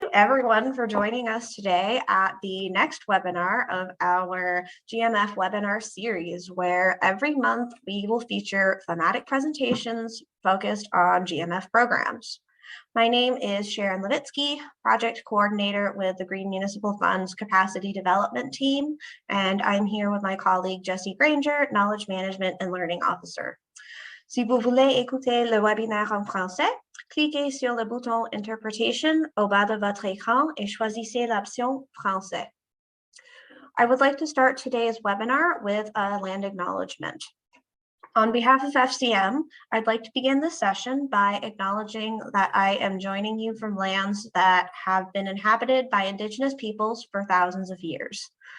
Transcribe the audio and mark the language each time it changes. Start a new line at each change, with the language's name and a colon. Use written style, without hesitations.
English: you everyone for joining us today at the next webinar of our GMF webinar series, where every month we will feature thematic presentations focused on GMF programs. My name is Sharon Levitsky, Project Coordinator with the Green Municipal Fund's Capacity Development Team, and I'm here with my colleague Jessie Granger, Knowledge Management and Learning Officer.
French: Si vous voulez écouter le webinaire en français, cliquez sur le bouton Interpretation au bas de votre écran et choisissez l'option Français.
English: I would like to start today's webinar with a land acknowledgement. On behalf of FCM, I'd like to begin this session by acknowledging that I am joining you from lands that have been inhabited by Indigenous peoples for thousands of years.